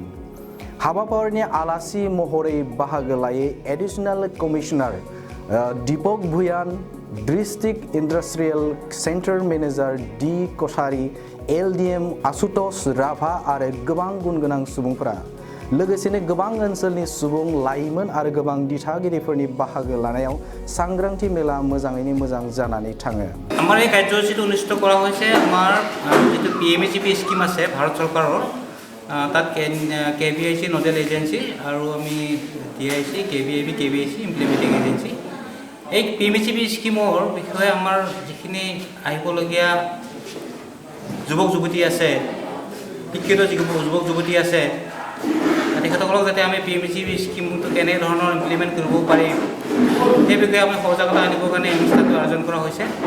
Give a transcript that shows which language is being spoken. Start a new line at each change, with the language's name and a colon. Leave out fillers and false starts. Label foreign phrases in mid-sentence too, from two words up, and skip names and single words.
Bodo: हाबाफारिनि आलासि महरै बाहागो लायो
English: additional commissioner
Bodo: दीपक भुयान,
English: district industrial centre manager
Bodo: D कसारी, LDM आशुतोष राभा आरो गोबां गुनगोनां सुबुंफोरा। लोगोसेनो गोबां ओनसोलनि सुबुं, लाइमोन आरो गोबां दिथागिरिफोरनि बाहागो लानायाव सांग्रांथि मेला मोजाङैनो मोजां जानानै थाङो।
Assamese: আমাৰ এই কাৰ্যসূচীটো অনুষ্ঠিত কৰা হৈছে আমাৰ যিটো PMEGP স্কিম আছে ভাৰত চৰকাৰৰ তাত KVIC
English: nodal agency
Assamese: আৰু আমি DIC, KVIB, KVIC
English: implementing agency.
Assamese: এই PMEGP স্কিমৰ বিষয়ে আমাৰ যিখিনি আহিবলগীয়া যুৱক যুৱতী আছে, শিক্ষিত যুৱক যুৱতী আছে, তেখেতসকলক যাতে আমি PMEGP স্কিমটো কেনেধৰণৰ ইমপ্লিমেণ্ট কৰিব পাৰিম সেই বিষয়ে আমি সজাগতা আনিবৰ কাৰণে এই অনুষ্ঠানটো আয়োজন কৰা হৈছে।